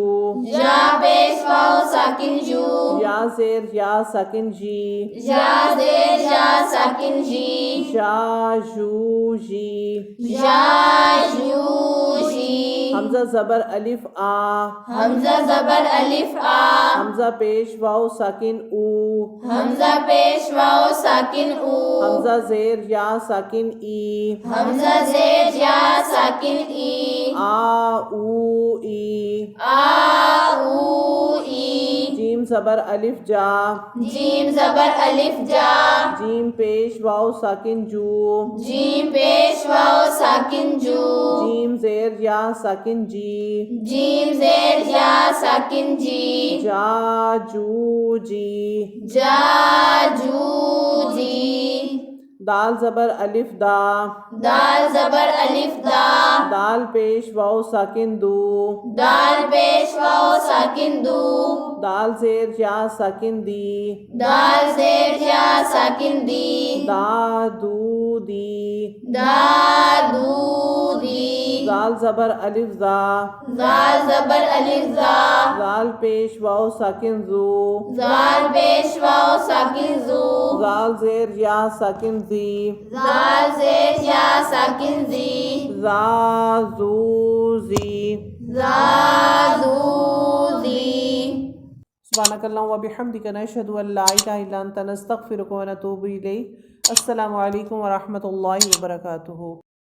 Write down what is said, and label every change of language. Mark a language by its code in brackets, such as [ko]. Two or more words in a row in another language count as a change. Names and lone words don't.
[ur] یا پیش واو ساکن جو، یا زیر یا ساکن جی، یا زیر یا ساکن جی، جا جو جی، یا جو جی، حمزہ زبر الف آ، حمزہ زبر الف آ، حمزہ پیش واو ساکن او، حمزہ پیش واو ساکن او، حمزہ زیر یا ساکن ای، حمزہ زیر یا ساکن ای، آ او ای آ او ای جیم زبر الف جا جیم زبر الف جا جیم پیش واو ساکن جو جیم پیش واو ساکن جو جیم زیر یا ساکن جی جیم زیر یا ساکن جی جا جو جی جا جو جی دال زبر الف دا دال زبر الف دا دال پیش واو ساکن دو دال پیش واو ساکن دو دال زیر یا ساکن دی دال زیر یا ساکن دی دا دو دی دا دو دی زال زبر الف زا زال زبر الف زا زال پیش واو ساکن زو زال پیش واو ساکن زو زال زیر یا ساکن زی زال زیر یا ساکن زی زا زو زی زا زو زی [ar] سبحانک اللہم و بحمدک نشہد ان لا الہ الا انت نستغفرک و نتوب الیک۔ السلام علیکم ورحمۃ اللہ وبرکاتہ۔